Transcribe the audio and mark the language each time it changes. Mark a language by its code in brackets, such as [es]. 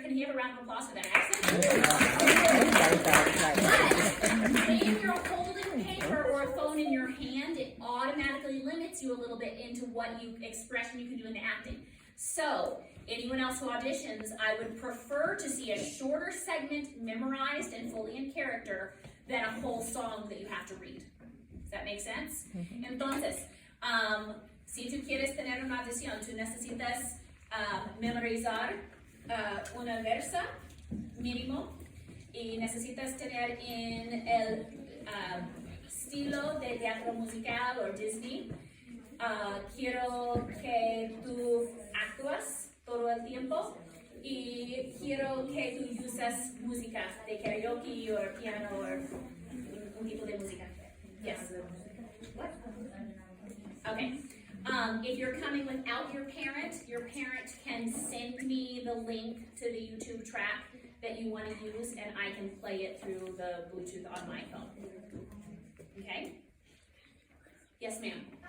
[en] Can he have a round of applause for that accent? But if you're holding paper or a phone in your hand, it automatically limits you a little bit into what expression you can do in the acting. So, anyone else who auditions, I would prefer to see a shorter segment memorized and fully in character than a whole song that you have to read. Does that make sense? [es] Entonces, si tú quieres tener una audición, tú necesitas memorizar una versa mínimo, y y necesitas tener en el estilo de teatro musical o Disney. Quiero que tú actúas todo el tiempo y quiero que tú uses música de karaoke o piano o un tipo de música. [en] Yes. Okay. If you're coming without your parent can send me the link to the YouTube track that you want to use, and I can play it through the Bluetooth on my phone. Okay? Yes, ma'am.